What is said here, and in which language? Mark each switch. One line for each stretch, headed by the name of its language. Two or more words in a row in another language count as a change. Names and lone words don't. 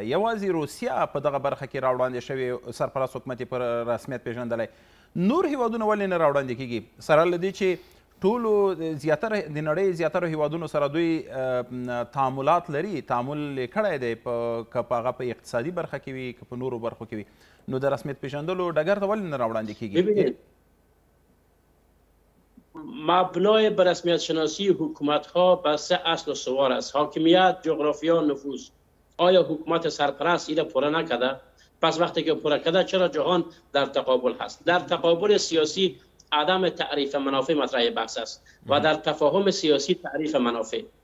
Pashto: یوازې روسیه په دغه برخه کې راوړاندې شوې، سرپرست حکومت یې پر رسمیت پیژندلی، نور هیوادونه ولې نه راوړاندې کېږي؟ سره له دې چې ټولو زیاتره د نړۍ زیاتره هیوادونو سره دوی تعاملات لري، تعامل یې کړی دی، که په هغه په اقتصادي برخه کې وي که په نورو برخو کې وي، نو د رسمیت پیژندلو ډګر ته ولې نه راوړاندې کېږي؟
Persian: مبنای به رسمیت شناسی حکومت ها به 3 اصل استوار است: حاکمیت، جغرافیا، نفوذ. آیا حکومت سرپرست این پوره نکرده؟ پس وقتی که پوره کرده چرا جهان در تقابل هست؟ در تقابل سیاسی عدم تعریف منافع مطرح بحث است و در تفاهم سیاسی تعریف منافع.